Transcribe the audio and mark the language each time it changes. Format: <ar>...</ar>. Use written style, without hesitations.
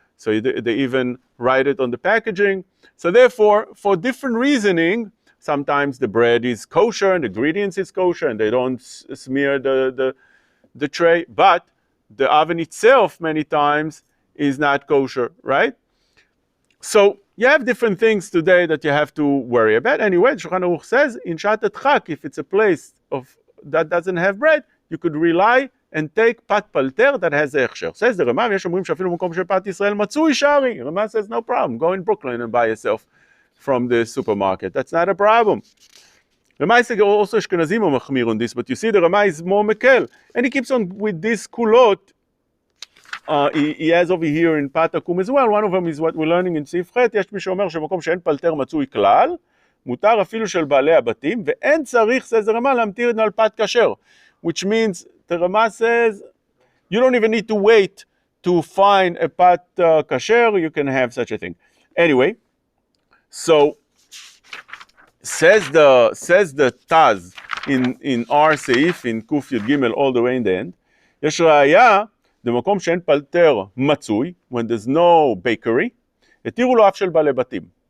<en>So they even write it on the packaging. So therefore, for different reasoning, sometimes the bread is kosher and the ingredients is kosher and they don't smear the tray, but the oven itself many times is not kosher, right? So you have different things today that you have to worry about. Anyway, Shulchan Aruch says, in Shat Chak, if it's a place that doesn't have bread, you could rely and take pat palter that has a hechsher. Says the Rama,</en> <he>יש אומרים שאפילו במקום של פת ישראל מצוי שערי.</he> <en>Rama says, no problem, go in Brooklyn and buy yourself from the supermarket. That's not a problem. Rama says also Ashkenazim are machmir on this, but you see the Rama is more mekel. And he keeps on with this kulot. He has over here in Pat Akum as well. One of them is what we're learning in סעיף ח'.</en> <he>יש מי שאומר שבמקום שאין פלטר מצוי כלל, מותר אפילו של בעלי הבתים, ואין צריך,</he> <en>says the Rama,</en> <he>להמתיר על פת כשר.</he> <en>Which means, the Rama says, you don't even need to wait to find a pat kasher, you can have such a thing. Anyway, so says the Taz in our Seif, in Kuf Yud Gimel, all the way in the end,</en> <he>יש ראיה, במקום שאין פלטר מצוי,</he> <en>when there's no bakery,</en> <he>התירו לו אף של בעלי בתים.</he>